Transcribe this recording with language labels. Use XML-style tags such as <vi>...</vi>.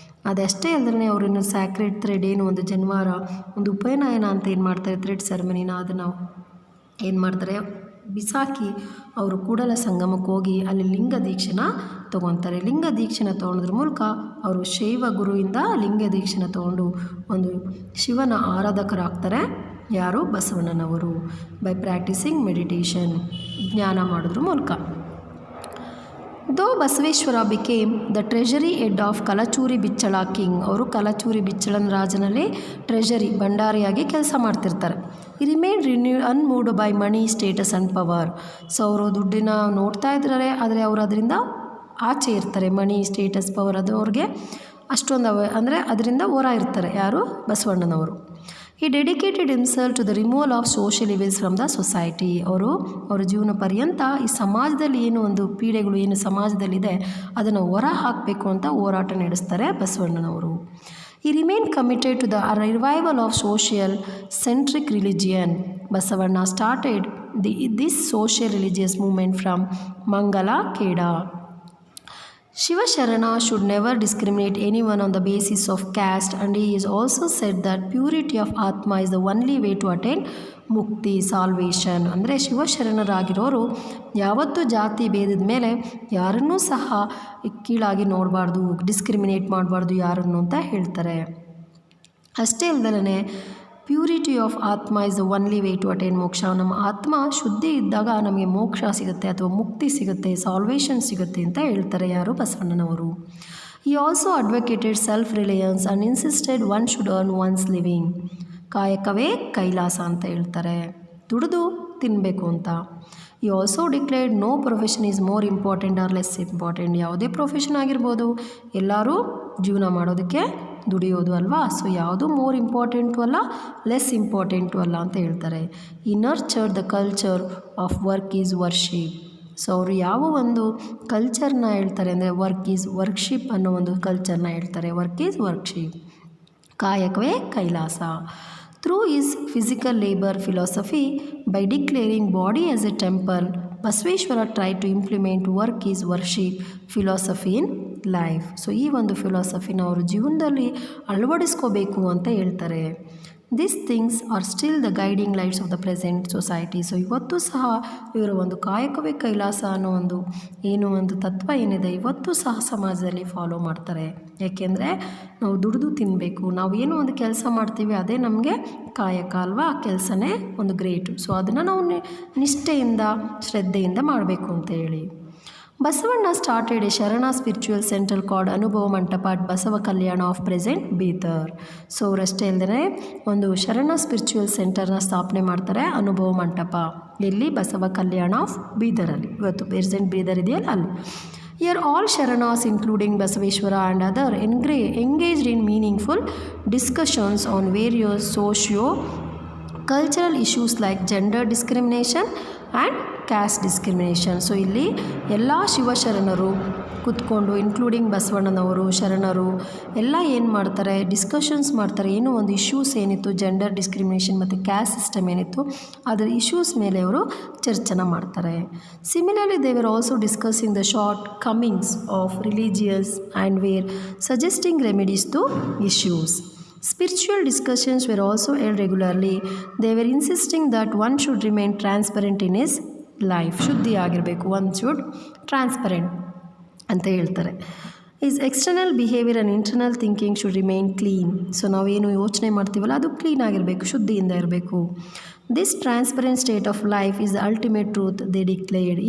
<kn>ಅದಷ್ಟೇ ಅಲ್ಲದೆ ಅವರನ್ನು ಸ್ಯಾಕ್ರೆಡ್ ಥ್ರೆಡ್ ಏನು ಒಂದು ಜನ್ವಾರ ಒಂದು ಉಪನಯನ ಅಂತ ಏನು ಮಾಡ್ತಾರೆ ಥ್ರೆಡ್ ಸೆರೆಮನಿನ ಅದನ್ನು ಏನು ಮಾಡ್ತಾರೆ ಬಿಸಾಕಿ ಅವರು ಕೂಡಲ ಸಂಗಮಕ್ಕೆ ಹೋಗಿ ಅಲ್ಲಿ ಲಿಂಗ ದೀಕ್ಷೆನ ತೊಗೊತಾರೆ. ಲಿಂಗ ದೀಕ್ಷೆನ ತೊಗೊಳೋದ್ರ ಮೂಲಕ ಅವರು ಶೈವ ಗುರುವಿಂದ ಲಿಂಗ ದೀಕ್ಷೆನ ತೊಗೊಂಡು ಒಂದು ಶಿವನ ಆರಾಧಕರಾಗ್ತಾರೆ. ಯಾರು? ಬಸವಣ್ಣನವರು.</kn> <en>by practising meditation</en> <kn>ಜ್ಞಾನ ಮಾಡೋದ್ರ ಮೂಲಕ.</kn> <en>Though Basaveshwara became the treasury head of Kalachuri Bicchala king,</en> <kn>ಅವರು ಕಲಚೂರಿ ಬಿಚ್ಚಳನ ರಾಜನಲ್ಲಿ ಟ್ರೆಷರಿ ಭಂಡಾರಿಯಾಗಿ ಕೆಲಸ ಮಾಡ್ತಿರ್ತಾರೆ.</kn> <en>He remain unmoved by money status and power.</en> <kn>So ಅವರು ದುಡ್ಡಿನ ನೋಡ್ತಾ ಇದ್ದಾರೆ, ಆದರೆ ಅವರು ಅದರಿಂದ ಆಚೆ ಇರ್ತಾರೆ. ಮನಿ ಸ್ಟೇಟಸ್ ಪವರ್ ಅದು ಅವ್ರಿಗೆ ಅಷ್ಟೊಂದು ಅಂದರೆ ಅದರಿಂದ ಹೊರ ಇರ್ತಾರೆ. ಯಾರು? ಬಸವಣ್ಣನವರು.</kn> <en>He dedicated himself to the removal of social evils from the society.</en> <kn>ಅವರ ಜೀವನ ಪರ್ಯಂತ ಈ ಸಮಾಜದಲ್ಲಿ ಏನು ಒಂದು ಪೀಡೆಗಳು ಏನು ಸಮಾಜದಲ್ಲಿದೆ ಅದನ್ನು ಹೊರ ಹಾಕಬೇಕು ಅಂತ ಹೋರಾಟ ನಡೆಸ್ತಾರೆ ಬಸವಣ್ಣನವರು.</kn> <en>He remained committed to the revival of social centric religion. Basavana started this social religious movement from Mangala Kheda. Shivasharana should never discriminate anyone on the basis of caste, and he is also said that purity of Atma is the only way to attain mukti salvation.</en> <kn>ಅಂದರೆ ಶಿವಶರಣರಾಗಿರೋರು ಯಾವತ್ತೂ ಜಾತಿ ಭೇದದ ಮೇಲೆ ಯಾರನ್ನೂ ಸಹ ಕೀಳಾಗಿ ನೋಡಬಾರ್ದು, discriminate ಮಾಡಬಾರ್ದು ಯಾರನ್ನು ಅಂತ ಹೇಳ್ತಾರೆ. ಅಷ್ಟೇ ಅಲ್ಲದೇ</kn> <en>Purity of atma is the only way to attain moksha.</en> <kn>ನಮ್ಮ ಆತ್ಮ ಶುದ್ಧಿ ಇದ್ದಾಗ ನಮಗೆ ಮೋಕ್ಷ ಸಿಗುತ್ತೆ ಅಥವಾ ಮುಕ್ತಿ ಸಿಗುತ್ತೆ, ಸಾಲ್ವೇಷನ್ ಸಿಗುತ್ತೆ ಅಂತ ಹೇಳ್ತಾರೆ. ಯಾರು? ಬಸವಣ್ಣನವರು.</kn> <en>He also advocated self reliance and insisted one should earn one's living.</en> <kn>ಕಾಯಕವೇ ಕೈಲಾಸ ಅಂತ ಹೇಳ್ತಾರೆ, ದುಡಿದು ತಿನ್ನಬೇಕು ಅಂತ.</kn> <en>He also declared no profession is more important or less important.</en> <kn>ಯಾವುದೇ ಪ್ರೊಫೆಷನ್ ಆಗಿರ್ಬೋದು, ಎಲ್ಲರೂ ಜೀವನ ಮಾಡೋದಕ್ಕೆ ದುಡಿಯೋದು ಅಲ್ವಾ. ಸೊ ಯಾವುದು</kn> <en>more important</en> <kn>ಅಲ್ಲ,</kn> <en>less important</en> <kn>ಅಲ್ಲ ಅಂತ ಹೇಳ್ತಾರೆ.</kn> <en>He nurture the culture of work is worship.</en> <kn>So ಅವರು ಯಾವ ಒಂದು ಕಲ್ಚರ್ನ ಹೇಳ್ತಾರೆ ಅಂದರೆ</kn> <en>work is worship</en> <kn>ಅನ್ನೋ ಒಂದು ಕಲ್ಚರ್ನ ಹೇಳ್ತಾರೆ.</kn> <en>Work is worship.</en> <kn>ಕಾಯಕವೇ Kailasa.</kn> <en>Through his physical labor philosophy, by declaring body as a temple, Basaveshwara tried to implement work is worship philosophy in life.</en> <kn>So ಈ ಒಂದು ಫಿಲಾಸಫಿನ ಅವರು ಜೀವನದಲ್ಲಿ ಅಳವಡಿಸ್ಕೋಬೇಕು ಅಂತ ಹೇಳ್ತಾರೆ.</kn> <en>These things are still the guiding lights of the present society.</en> <kn>So ಇವತ್ತು ಸಹ ಇವರ ಒಂದು ಕಾಯಕವೇ ಕೈಲಾಸ ಅನ್ನೋ ಒಂದು ಏನು ಒಂದು ತತ್ವ ಏನಿದೆ ಇವತ್ತು ಸಹ ಸಮಾಜದಲ್ಲಿ ಫಾಲೋ ಮಾಡ್ತಾರೆ. ಯಾಕೆಂದರೆ ನಾವು ದುಡಿದು ತಿನ್ನಬೇಕು, ನಾವು ಏನೋ ಒಂದು ಕೆಲಸ ಮಾಡ್ತೀವಿ ಅದೇ ನಮಗೆ ಕಾಯಕ ಅಲ್ವಾ, ಆ ಕೆಲಸನೇ ಒಂದು ಗ್ರೇಟು. ಸೊ ಅದನ್ನು ನಾವು ನಿಷ್ಠೆಯಿಂದ ಶ್ರದ್ಧೆಯಿಂದ ಮಾಡಬೇಕು ಅಂತ ಹೇಳಿ.</kn> <en>Basavanna started a Sharana spiritual center called Anubhava Mantapa at Basava Kalyana of present Bidar.</en> <kn>So ಅವರಷ್ಟೇ ಅಲ್ಲದೆ ಒಂದು ಶರಣ ಸ್ಪಿರಿಚುವಲ್ ಸೆಂಟರ್ನ ಸ್ಥಾಪನೆ ಮಾಡ್ತಾರೆ, ಅನುಭವ ಮಂಟಪ, ಎಲ್ಲಿ? ಬಸವ ಕಲ್ಯಾಣ ಆಫ್ ಬೀದರಲ್ಲಿ, ಇವತ್ತು ಪ್ರೆಸೆಂಟ್ ಬೀದರ್ ಇದೆಯಲ್ಲ ಅಲ್ಲಿ.</kn> <en>Here all Sharanas including Basaveshwara and other engaged in meaningful discussions on various socio-cultural issues like gender discrimination and caste discrimination.</en> <kn>So ಇಲ್ಲಿ ಎಲ್ಲ ಶಿವಶರಣರು ಕೂತ್ಕೊಂಡು ಇನ್ಕ್ಲೂಡಿಂಗ್ ಬಸವಣ್ಣನವರು, ಶರಣರು ಎಲ್ಲ ಏನು ಮಾಡ್ತಾರೆ, ಡಿಸ್ಕಷನ್ಸ್ ಮಾಡ್ತಾರೆ. ಏನೋ ಒಂದು ಇಶ್ಯೂಸ್ ಏನಿತ್ತು, ಜೆಂಡರ್ ಡಿಸ್ಕ್ರಿಮಿನೇಷನ್ ಮತ್ತು ಕ್ಯಾಸ್ಟ್ ಸಿಸ್ಟಮ್ ಏನಿತ್ತು, ಅದರ ಇಶ್ಯೂಸ್ ಮೇಲೆ ಅವರು ಚರ್ಚೆನ ಮಾಡ್ತಾರೆ.</kn> <en>Similarly they were also discussing the shortcomings of religious and were suggesting remedies to issues. Spiritual discussions were also held regularly. They were insisting that one should remain transparent in his life.</en> <kn>ಶುದ್ಧಿ ಆಗಿರಬೇಕು,</kn> <en>one should transparent</en> <kn>ಅಂತ ಹೇಳ್ತಾರೆ.</kn> <en>Is external behaviour and internal thinking should remain clean.</en> <kn>So ನಾವೇನು ಯೋಚನೆ ಮಾಡ್ತೀವಲ್ಲ ಅದು clean ಆಗಿರಬೇಕು, ಶುದ್ಧಿಯಿಂದ ಇರಬೇಕು.</kn> <en>This transparent state of life is the ultimate truth they declared.</en>